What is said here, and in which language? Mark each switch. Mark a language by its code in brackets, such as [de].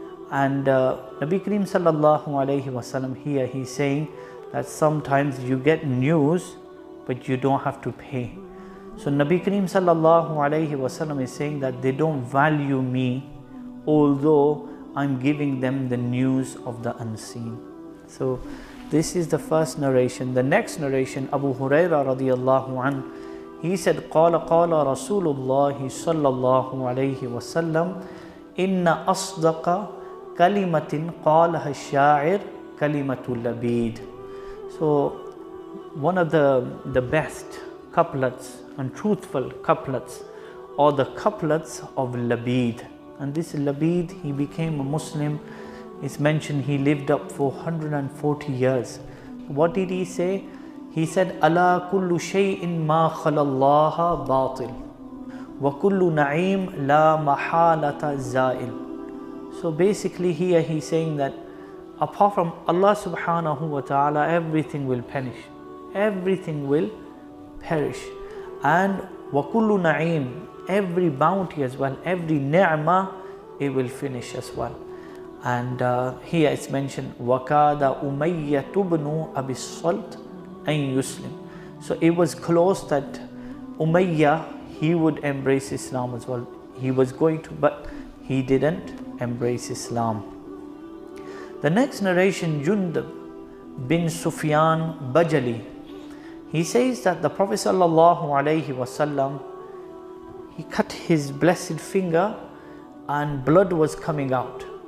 [en] And Nabi Kareem sallallahu alayhi wasallam here, he's saying that sometimes you get news, but you don't have to pay. So Nabi Kareem sallallahu alayhi wasallam is saying that they don't value me, although I'm giving them the news of the unseen. So this is the first narration. The next narration, Abu Huraira radiyallahu an, he said, [ar] قال رسول الله صلى الله عليه وسلم إن أصدق كلمة قالها الشاعر كلمة اللبيد. [en] So one of the best couplets and truthful couplets are the couplets of Labid. And this Labid, he became a Muslim. It's mentioned he lived up for 140 years. What did he say? [ar] He said, ألا كل شيء ما خلا الله باطل وكل نعيم لا محالة زائل. [en] So basically here he's saying that apart from Allah subhanahu wa ta'ala, everything will perish. Everything will perish. And [ar] وَكُلُّ نَعِيمٍ, [en] every bounty as well, every ni'mah, it will finish as well. And here it's mentioned, [ar] وَكَادَ أُمَيَّةُ بْنُ أَبِي الصَّلْتِ أَن يُسْلِمْ. [en] So it was close that Umayyah, he would embrace Islam as well. He was going to, but he didn't embrace Islam. The next narration, Jundab bin Sufyan Bajali, he says that the Prophet sallallahu alayhi wasallam, he cut his blessed finger and blood was coming out.